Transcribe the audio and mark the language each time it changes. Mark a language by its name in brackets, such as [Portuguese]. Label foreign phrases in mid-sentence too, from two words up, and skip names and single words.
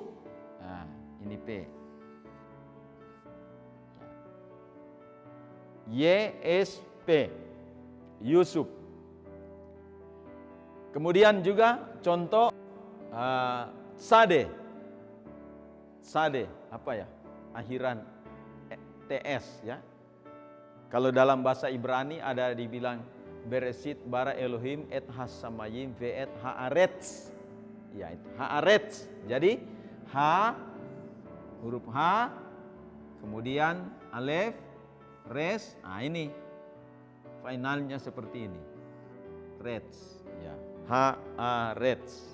[Indonesian] Nah, ini P. YSP, Yusuf. Kemudian juga contoh Sade. Sade, apa ya? Akhiran TS, ya. Kalau dalam bahasa Ibrani ada dibilang [Hebrew] בראשית ברא אלהים את השמים ואת הארץ. [Indonesian] Ya, itu haaretz. Jadi H, huruf H, kemudian alef, res. Nah, ini finalnya seperti ini. Retz, ya. Haaretz.